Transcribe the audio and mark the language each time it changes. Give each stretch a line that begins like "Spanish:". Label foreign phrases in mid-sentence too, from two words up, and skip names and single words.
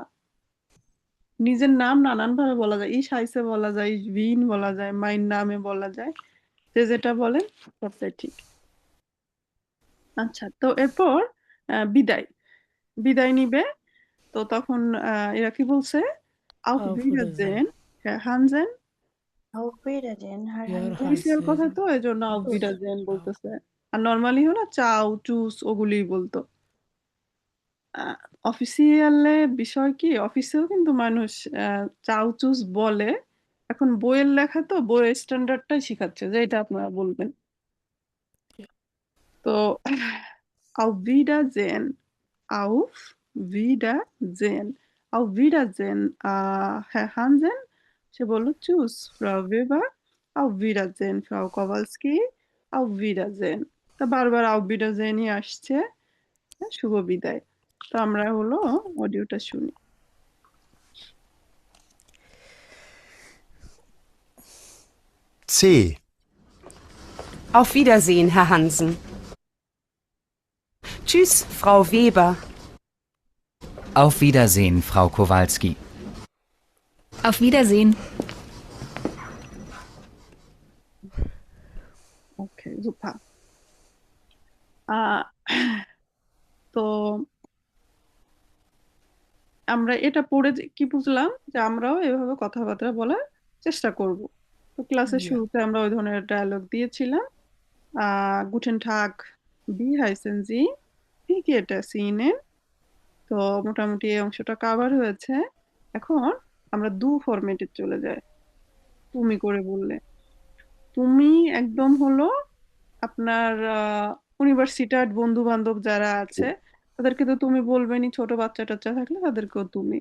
Bangla: নিজের নাম নানান ভাবে বলা যায়,
German: ich heiße
Bangla: বলা যায়,
German: ich bin
Bangla: বলা যায়,
German: mein Name
Bangla: বলা যায়। যে যেটা বলেন সবটাই ঠিক। আচ্ছা, তো এরপর বিদায় বিদায় নিবে। তো তখন এরা কি বলছে?
German: auf Auf Wiedersehen, Wiedersehen. Herr Hansen। Auf Wiedersehen, Herr Ihr Hansen।
Bangla: অফিসিয়াল কথা
German: Hansen.
Bangla: তো, এই জন্য
German: auf Wiedersehen Ciao.
Bangla: বলতেছে। আর নর্মালি হলো
German: Ciao, Tschüss
Bangla: ওগুলিই বলতো। অফিসিয়ালে বিষয় কি, অফিসেও কিন্তু মানুষ
German: Ciao Tschüss
Bangla: বলে। এখন বইয়ের লেখা তো, বইয়ের স্ট্যান্ডার্ডটাই শিখাচ্ছে যে এটা আপনারা বলবেন।
German: তো auf Wiedersehen, auf Wiedersehen, auf Wiedersehen, Herr Hansen,
Bangla: সে বলল
German: Tschüss Frau Weber, auf Wiedersehen, Frau Kowalski, auf Wiedersehen।
Bangla: তা বারবার
German: auf Wiedersehen
Bangla: ই আসছে, হ্যাঁ, শুভ বিদায়। তো আমরা হলো অডিওটা শুনি। C.
German: Auf Wiedersehen, Herr Hansen. Tschüss, Frau Weber. Auf Wiedersehen, Frau Kowalski. Auf Wiedersehen.
Bangla: ওকে, super। আহ, তো আমরা এটা পড়ে কি বুঝলাম, যে আমরাও এভাবে কথাবার্তা বলার চেষ্টা করব। তো ক্লাসের শুরুতে আমরা ওই ধরনের ডায়লগ দিয়েছিলাম।
German: Guten Tag, wie heißen Sie, wie geht es Ihnen?
Bangla: তো মোটামুটি এই অংশটা কভার হয়েছে। এখন আমরা দু ফরম্যাটে চলে যাই। তুমি করে বললে, তুমি একদম হলো আপনার ইউনিভার্সিটার বন্ধু বান্ধব যারা আছে তাদেরকে তো তুমি বলবেনই, ছোট বাচ্চা টাচ্চা থাকলে তাদেরকেও তুমি।